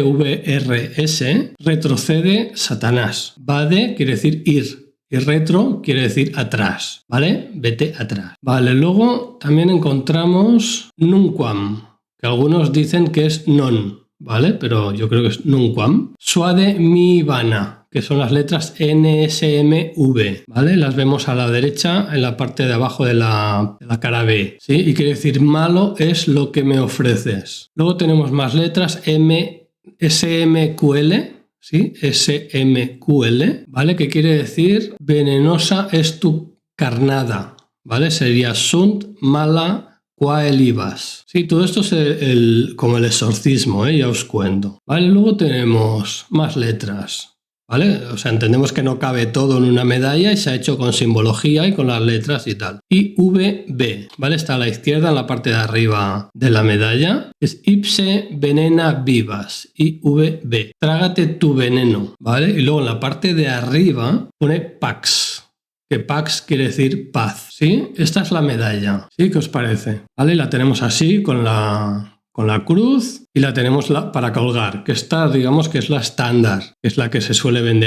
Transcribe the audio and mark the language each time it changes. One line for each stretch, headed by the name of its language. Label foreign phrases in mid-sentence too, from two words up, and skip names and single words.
Spanish: VRS, retrocede Satanás. Vade quiere decir ir. Y retro quiere decir atrás, ¿vale? Vete atrás. Vale, luego también encontramos nunquam, que algunos dicen que es non, ¿vale? Pero yo creo que es nunquam.
Latin: Suade mi vana,
Spanish: que son las letras NSMV, ¿vale? Las vemos a la derecha en la parte de abajo de la cara B, ¿sí? Y quiere decir malo es lo que me ofreces. Luego tenemos más letras SMQL, ¿sí? SMQL, ¿vale? Que quiere decir venenosa es tu carnada, ¿vale?
Latin: Sería sunt mala quae libas.
Spanish: Sí, todo esto es como el exorcismo, ya os cuento. ¿Vale? Luego tenemos más letras, ¿vale? O sea, entendemos que no cabe todo en una medalla y se ha hecho con simbología y con las letras y tal. IVB, ¿vale? Está a la izquierda en la parte de arriba de la medalla.
Latin: Es ipse venena vivas, IVB.
Spanish: Trágate tu veneno, ¿vale? Y luego en la parte de arriba pone pax, que pax quiere decir paz, ¿sí? Esta es la medalla, ¿sí? ¿Qué os parece? ¿Vale? La tenemos así con la cruz y la tenemos para colgar, que esta digamos que es la estándar, que es la que se suele vender.